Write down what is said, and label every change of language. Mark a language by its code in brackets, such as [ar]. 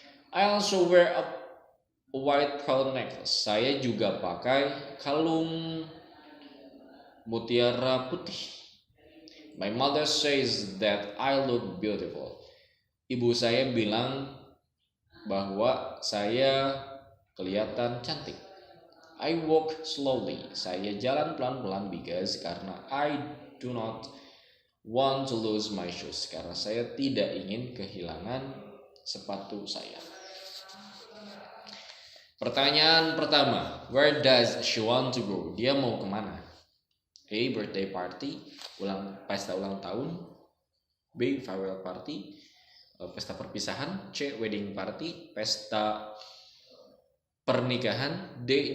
[en] I also wear a white pearl necklace. [id] Saya juga pakai kalung mutiara putih. [en] My mother says that I look beautiful. [id] Ibu saya bilang bahwa saya kelihatan cantik. [en] I walk slowly. [id] Saya jalan pelan-pelan karena [en] I do not want to lose my shoes. [id] Karena saya tidak ingin kehilangan sepatu saya. Pertanyaan pertama, [en] where does she want to go? [id] Dia mau kemana? A. [en] Birthday party, [id] pesta ulang tahun. B. [en] Farewell party, [id] pesta perpisahan. C. [en] Wedding party, [id] pesta pernikahan. D.